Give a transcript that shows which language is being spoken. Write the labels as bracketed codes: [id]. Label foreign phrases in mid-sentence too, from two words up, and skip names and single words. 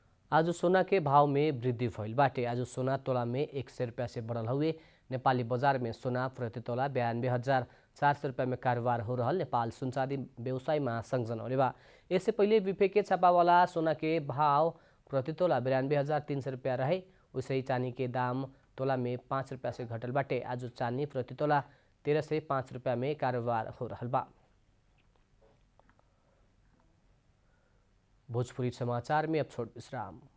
[bho] आज सोना के भाव में वृद्धि भइल बाटे। आज सोना तोला में 100 रुपया से बढ़ल हुए। नेपाली बाजार में सोना प्रति तोला 92,400 रुपया में कारोबार हो रहा। नेपाल सुनचाँदी व्यवसाय महासंघ जनौले बा। इससे पहले विफे के छापावाला सोना के भाव प्रति तोला 92,300 रुपया रहे। वैसे ही चांदी के दाम तोला में 5 रुपया से घटल बाटे। आज चांदी प्रति तोला 13 से 5 रुपया में कारोबार हो रहा बा। भोजपुरी समाचार में अब छोट विश्राम।